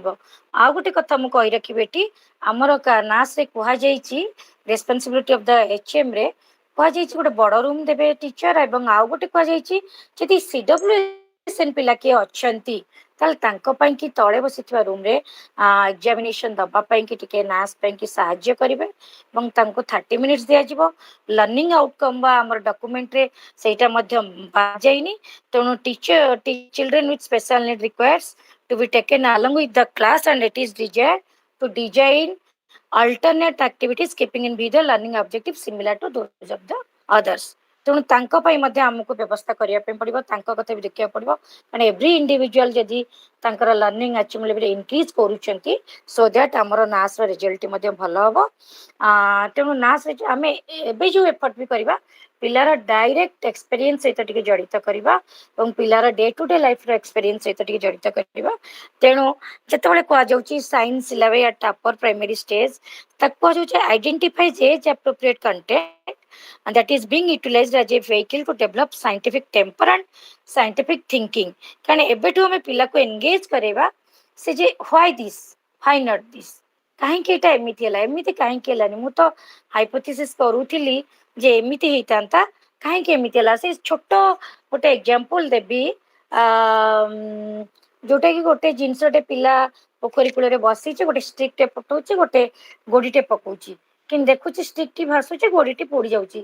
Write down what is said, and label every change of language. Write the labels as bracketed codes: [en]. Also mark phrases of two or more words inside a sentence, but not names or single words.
[or] ଆଉ ଗୋଟେ କଥା ମୁଁ କହି ରଖିବି, ଏଠି ଆମର ନାସ୍ରେ କୁହାଯାଇଛି [en] responsibility of the HM [or] କୁହାଯାଇଛି ଗୋଟେ ବଡ଼ ରୁମ୍ ଦେବେ ଟିଚର, ଏବଂ ଆଉ ଗୋଟେ କୁହାଯାଇଛି ଯଦି CWSN ପିଲା କିଏ ଅଛନ୍ତି ତାହେଲେ ତାଙ୍କ ପାଇଁକି ତଳେ ବସିଥିବା ରୁମ୍ରେ ଏକ୍ଜାମିନେସନ୍ ଦେବା ପାଇଁକି ଟିକେ ନାସ୍ ପାଇଁକି ସାହାଯ୍ୟ କରିବେ ଏବଂ ତାଙ୍କୁ 30 ମିନିଟ୍ସ ଦିଆଯିବ। [en] learning outcome [or] ବା ଆମର ଡକୁମେଣ୍ଟରେ ସେଇଟା ମଧ୍ୟ ଯାଇନି। ତେଣୁ [en] children with special need requires to be taken along with the class, and it is desired to design alternate activities keeping in view the learning objectives similar to those of the others। [or] ତେଣୁ ତାଙ୍କ ପାଇଁ ମଧ୍ୟ ଆମକୁ ବ୍ୟବସ୍ଥା କରିବା ପାଇଁ ପଡ଼ିବ, ତାଙ୍କ କଥା ବି ଦେଖିବାକୁ ପଡ଼ିବ, କାରଣ [en] every individual [or] ଯଦି ତାଙ୍କର [en] learning achievement level increase [or] କରୁଛନ୍ତି, [en] so that [or] ଆମର ନାସ୍ର ରେଜଲ୍ଟ ମଧ୍ୟ ଭଲ ହେବ। ତେଣୁ ନାସ୍ରେ ଆମେ ଏବେ ଯେଉଁ ଏଫର୍ଟ ବି କରିବା, ପିଲାର [en] direct experience [or] ସହିତ ଟିକେ ଜଡ଼ିତ କରିବା ଏବଂ ପିଲାର [en] day to day life's experience [or] ସହିତ ଟିକେ ଜଡ଼ିତ କରିବା। ତେଣୁ ଯେତେବେଳେ କୁହାଯାଉଛି [en] science syllabus at upper primary stage, [or] ତାକୁ କୁହାଯାଉଛି [en] identify age appropriate content and that is being utilized as a vehicle to develop scientific temper and scientific thinking। [or] କାରଣ ଏବେଠୁ ଆମେ ପିଲାକୁ ଏନଗେଜ୍ କରିବା ସେ ଯେ [en] why this, why not this, [or] କାହିଁକି ଏଇଟା ଏମିତି ହେଲା, ଏମିତି କାହିଁକି ହେଲାନି, ମୁଁ ତ ହାଇପୋଥେସିସ୍ କରୁଥିଲି ଯେ ଏମିତି ହେଇଥାନ୍ତା, କାହିଁକି ଏମିତି ହେଲା। ସେ ଛୋଟ ଗୋଟେ ଏକ୍ଜାମ୍ପଲ୍ ଦେବି, ଯୋଉଟାକି ଗୋଟେ ଜିନିଷଟେ ପିଲା ପୋଖରୀ କୂଳରେ ବସିଛି, ଗୋଟେ ଷ୍ଟିକ୍ଟେ ପକାଉଛି, ଗୋଟେ ଗୋଡ଼ିଟେ ପକାଉଛି, କିନ୍ତୁ ଦେଖୁଛି ଷ୍ଟିକ୍ଟି ଭାସୁଛି, ଗୋଡ଼ିଟି ପୋଡ଼ି ଯାଉଛି।